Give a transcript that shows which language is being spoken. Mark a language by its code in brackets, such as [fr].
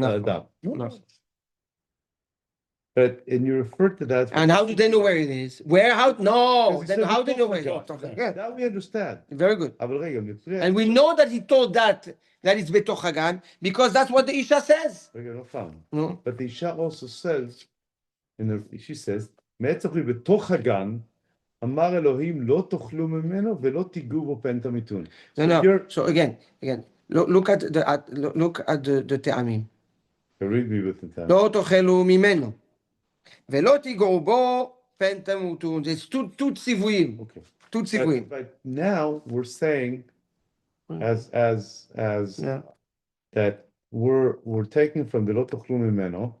[en] No. But and you refer to that. And how do they know where it is? No. Then how do they know where it is? That we understand. Very good. And we know that he told that it's Betoch Hagan because that's what the Isha says. No. But the Isha also says, she says, [he] בתוך הגן, אמר אלוהים לא תאכלו ממנו ולא תיגעו בו פן תמיתון. [en] No. So again, look at the טעמים. Read me with the time. [he] לא תאכלו ממנו ולא תיגעו בו פן תמותון. [en] It's two ציוויים. Okay. two ציוויים. But now we're saying as that we're taking from the לא תאכלו ממנו.